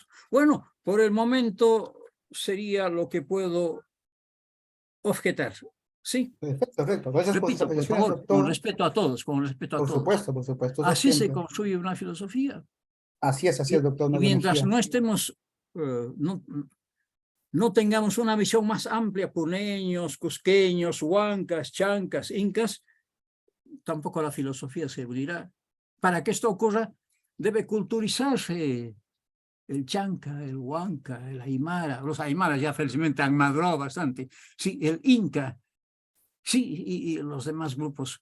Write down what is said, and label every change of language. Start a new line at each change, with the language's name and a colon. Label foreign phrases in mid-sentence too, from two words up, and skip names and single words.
Spanish: Bueno, por el momento sería lo que puedo objetar. Sí. Perfecto, perfecto. Gracias por sus Repito, por apreciaciones, favor, doctor. con respeto a todos, con respeto a Por todos. supuesto, por supuesto. Eso Así se siempre. construye una filosofía. Así es, doctor Y Mario mientras Mejía. no estemos, no tengamos una visión más amplia, puneños, cusqueños, huancas, chancas, incas, tampoco la filosofía se unirá. Para que esto ocurra, debe culturizarse el chanca, el huanca, el aymara. Los aymaras ya felizmente han madurado bastante. Sí, el inca. Sí, y los demás grupos.